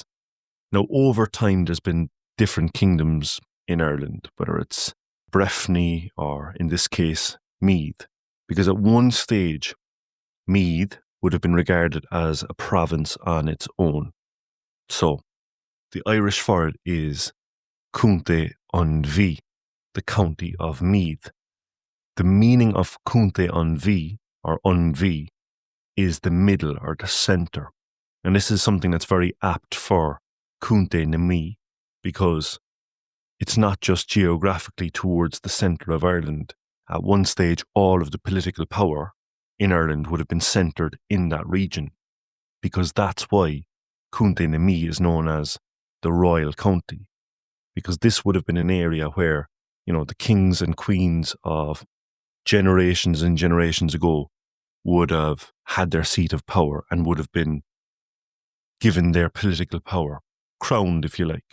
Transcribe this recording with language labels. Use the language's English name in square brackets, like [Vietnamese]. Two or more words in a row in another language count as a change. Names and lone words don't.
[English] Now, over time, there's been different kingdoms in Ireland, whether it's Breffni or, in this case, Meath, because at one stage, Meath would have been regarded as a province on its own. So, the Irish for it is County an Mhí, the county of Meath. The meaning of County an Mhí, or an Mhí, is the middle or the centre. And this is something that's very apt for County na Meath, because it's not just geographically towards the centre of Ireland. At one stage, all of the political power in Ireland would have been centred in that region, because that's why County na Meath is known as the Royal County, because this would have been an area where, the kings and queens of generations and generations ago would have had their seat of power and would have been given their political power, crowned, if you like.